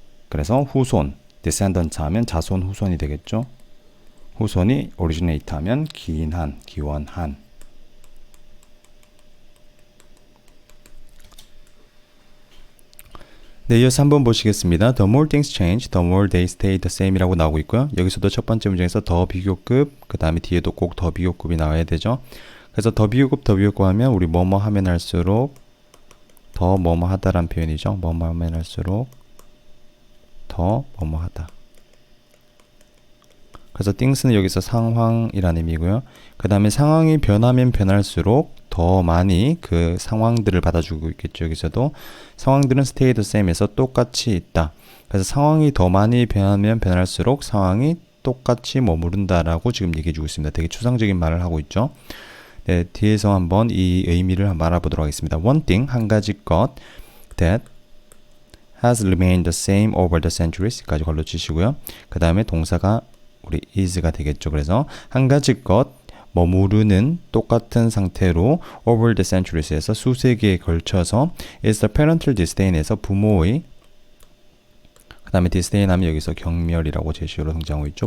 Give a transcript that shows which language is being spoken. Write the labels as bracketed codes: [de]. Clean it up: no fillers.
[ko] 그래서 후손, descendant 하면 자손 후손이 되겠죠. 후손이 originate 하면 기인한, 기원한. 네, 이어서 한번 보시겠습니다. [en] The more things change, the more they stay the same [ko] 이라고 나오고 있고요. 여기서도 첫 번째 문장에서 더 비교급, 그 다음에 뒤에도 꼭 더 비교급이 나와야 되죠. 그래서 더 비교급 하면 우리 뭐뭐 하면 할수록 더 뭐뭐 하다라는 표현이죠. 뭐뭐 하면 할수록 더 뭐뭐 하다. 그래서 things는 여기서 상황이라는 의미고요. 그 다음에 상황이 변하면 변할수록 더 많이 그 상황들을 받아주고 있겠죠. 여기서도 상황들은 stay the same에서 똑같이 있다. 그래서 상황이 더 많이 변하면 변할수록 상황이 똑같이 머무른다라고 지금 얘기해주고 있습니다. 되게 추상적인 말을 하고 있죠. 네, 뒤에서 한번 이 의미를 한번 알아보도록 하겠습니다. [en] One thing, [ko] 한 가지 것 [en] that has remained the same over the centuries [ko] 까지 걸러주시고요. 그 다음에 동사가 우리 is가 되겠죠. 그래서 한 가지 것 머무르는 똑같은 상태로 [en] over the centuries [ko] 에서 수세기에 걸쳐서 [en] is the parental disdain [ko] 에서 부모의 그 다음에 disdain 하면 여기서 경멸이라고 제시어로 등장하고 있죠.